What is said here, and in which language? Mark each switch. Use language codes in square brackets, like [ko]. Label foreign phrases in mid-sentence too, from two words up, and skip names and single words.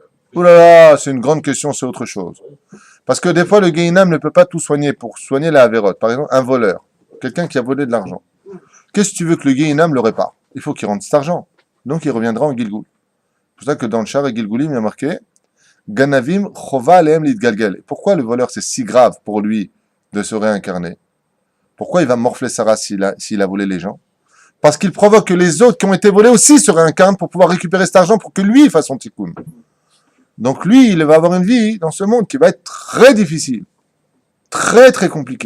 [fr] Ouh là là, c'est une grande question, c'est autre chose. Parce que des fois, le Gehinam ne peut pas tout soigner pour soigner la Havérote. Par exemple, un voleur, quelqu'un qui a volé de l'argent. Qu'est-ce que tu veux que le Gehinam le répare? Il faut qu'il rende cet argent. Donc, il reviendra en Gilgoul. C'est pour ça que dans le char et Gilgoulim, il y a marqué [he] גנבים חובה עליהם לתגלגל. [fr] Pourquoi le voleur, c'est si grave pour lui de se réincarner? Pourquoi il va morfler sa race s'il a volé les gens? Parce qu'il provoque que les autres qui ont été volés aussi se réincarnent pour pouvoir récupérer cet argent pour que lui fasse son tikkun. Donc lui, il va avoir une vie dans ce monde qui va être très difficile, très très compliquée.